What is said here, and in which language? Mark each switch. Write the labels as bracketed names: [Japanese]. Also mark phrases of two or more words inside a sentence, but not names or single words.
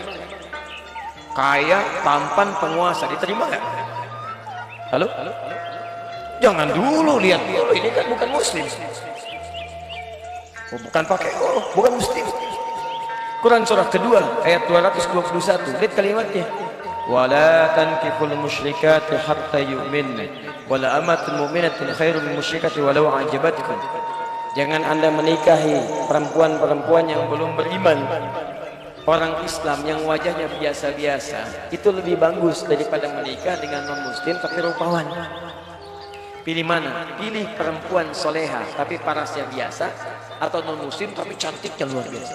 [Indonesian] Kaya, tampan, penguasa, diterima nggak? Halo? Jangan dulu, lihat dulu, ini kan bukan muslim. Oh, bukan pakai, bukan muslim. Quran surah kedua ayat 221, lihat kalimatnya. [Arabic] ولا تنكحوا المشركات حتى يؤمن ولا أمة مؤمنة خير من مشركة ولو أعجبتكم. [Indonesian] Jangan Anda menikahi perempuan-perempuan yang belum beriman. Orang Islam yang wajahnya biasa-biasa itu lebih bagus daripada menikah dengan non-muslim tapi rupawan. Pilih mana? Pilih perempuan soleha tapi parasnya biasa, atau non-muslim tapi cantiknya luar biasa.